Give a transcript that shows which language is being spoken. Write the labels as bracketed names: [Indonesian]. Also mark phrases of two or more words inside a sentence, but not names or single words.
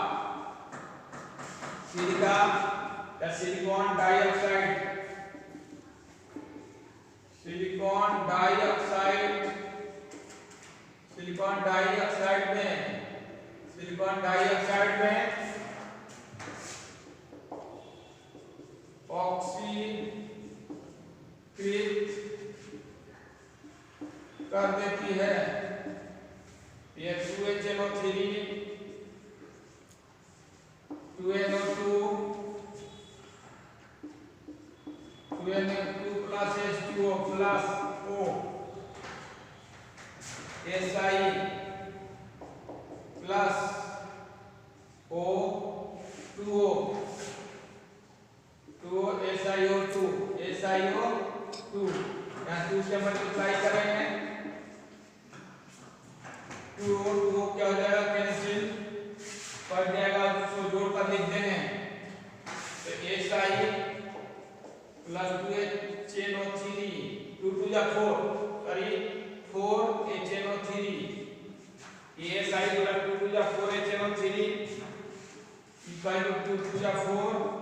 [Hindi] या [English] silicon dioxide [Hindi] में ऑक्सीकृत कर देती है। ये 2HNO3 2NO2 plus H2O plus O Si plus O2O SiO2 यहाँ 2 से मल्टीप्लाई करेंगे। 2O क्या हो जाएगा, कैंसिल पड़ जाएगा, उसको जोड़ कर लिख देंगे। तो Si प्लस 2HNO3 2 2 जा 4 सॉरी 4HNO3 ये Si प्लस 2 2 जा 4HNO3 [English] equal to [Hindi] 2 2 जा 4